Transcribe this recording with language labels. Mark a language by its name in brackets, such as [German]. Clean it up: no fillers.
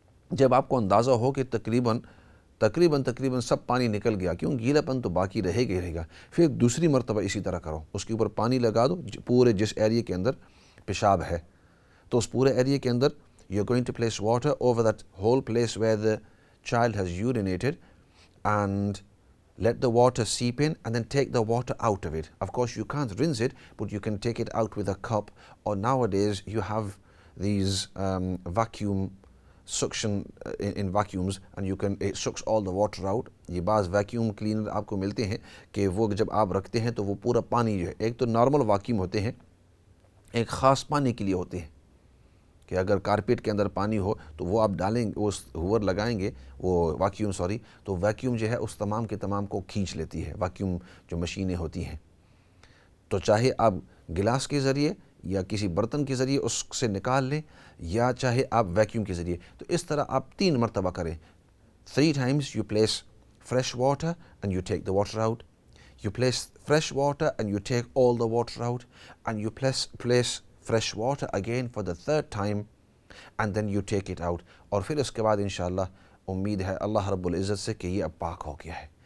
[Urdu] جب آپ کو اندازہ ہو کہ تقریباً سب پانی نکل گیا، کیوں گیلا پن تو باقی رہے گا، پھر دوسری مرتبہ اسی طرح کرو، اس کے اوپر پانی لگا دو پورے جس ایریے کے اندر پیشاب ہے، تو اس پورے ایریے کے اندر [English] You are going to place water over that whole place where the child has urinated and let the water seep in and then take the water out of it. Of course you can't rinse it, but you can take it out with a cup, or nowadays you have these vacuum suction in vacuums and you can it sucks all the water out. [Urdu] یہ بعض vacuum cleaner آپ کو ملتے ہیں کہ وہ جب آپ رکھتے ہیں تو وہ پورا پانی جو ہے، ایک تو نارمل واکیوم ہوتے ہیں، ایک خاص پانی کے لیے ہوتے ہیں کہ اگر کارپیٹ کے اندر پانی ہو تو وہ آپ ڈالیں گے، وہ ہوور لگائیں گے، وہ واکیوم تو ویکیوم جو ہے اس تمام کے تمام کو کھینچ لیتی ہے، واکیوم جو مشینیں ہوتی ہیں. تو چاہے آپ گلاس کے ذریعے یا کسی برتن کے ذریعے اس سے نکال لیں، یا چاہے آپ ویکیوم کے ذریعے، تو اس طرح آپ 3 مرتبہ کریں. [English] 3 times you place fresh water and you take the water out. You place fresh water and you take all the water out, and you place fresh water again for the 3rd time and then you take it out. [Urdu] اور پھر اس کے بعد انشاءاللہ امید ہے اللہ رب العزت سے کہ یہ اب پاک ہو گیا ہے.